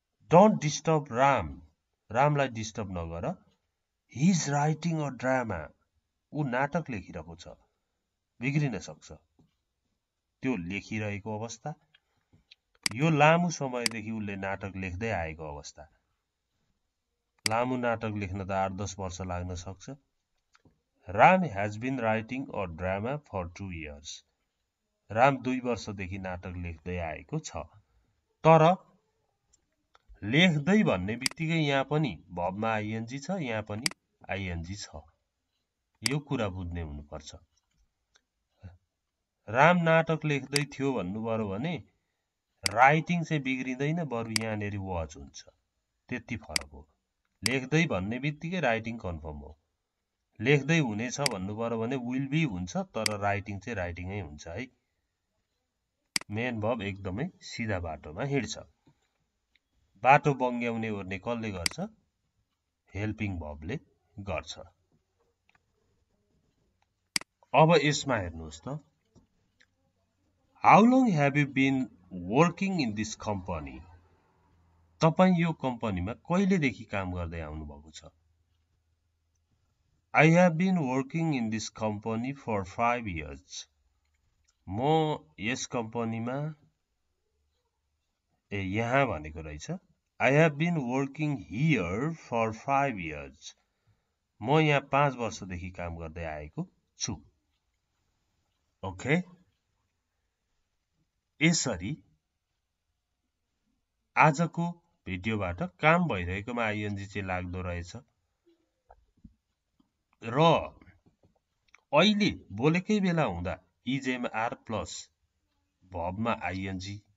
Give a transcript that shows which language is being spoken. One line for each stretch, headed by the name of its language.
English: don't disturb Ram,
Nepali: रामलाई disturb नगर,
English: he is writing a drama,
Nepali: ऊ नाटक लेखिरहेको छ, बिग्रिन सक्छ त्यो लेखिरहेको अवस्था, यो लामो समयदेखि उसले नाटक लेख्दै आएको अवस्था, लामो नाटक लेख्न त 8-10 वर्ष लाग्न सक्छ।
English: Ram has been writing a drama for 2 years.
Nepali: Ram 2 वर्षदेखि नाटक लेख्दै आएको छ। तर लेख्दै भन्ने बित्तिकै यहाँ पनि भबमा आइएनजी छ, यहाँ पनि आइएनजी छ, यो कुरा बुझ्ने हुनुपर्छ। राम नाटक लेख्दै थियो भन्नुभयो भने राइटिङ चाहिँ बिग्रिँदैन, बरु यहाँनेरि वाच हुन्छ, त्यति फरक हो। लेख्दै भन्ने बित्तिकै राइटिङ कन्फर्म हो, लेख्दै हुनेछ भन्नुभयो भने विल बी हुन्छ, तर राइटिङ चाहिँ राइटिङै हुन्छ है। मेन भब एकदमै सिधा बाटोमा हिँड्छ। बाटो बङ्ग्याउने ओर्ने कसले गर्छ? हेल्पिङ भबले गर्छ। अब यसमा हेर्नुहोस् त,
English: How long have you been working in this company?
Nepali: तपाईँ यो कम्पनीमा कहिलेदेखि काम गर्दै आउनुभएको छ?
English: I have been working in this company for 5 years.
Nepali: म यस कम्पनीमा यहाँ भनेको रहेछ,
English: I have been working here for 5 years.
Nepali: म यहाँ 5 वर्षदेखि काम गर्दै आएको छु। ओके, यसरी आजको भिडियोबाट काम भइरहेकोमा आइएनजी चाहिँ लाग्दो रहेछ र अहिले बोलेकै बेला हुँदा इजेएमआर प्लस भबमा आइएनजी।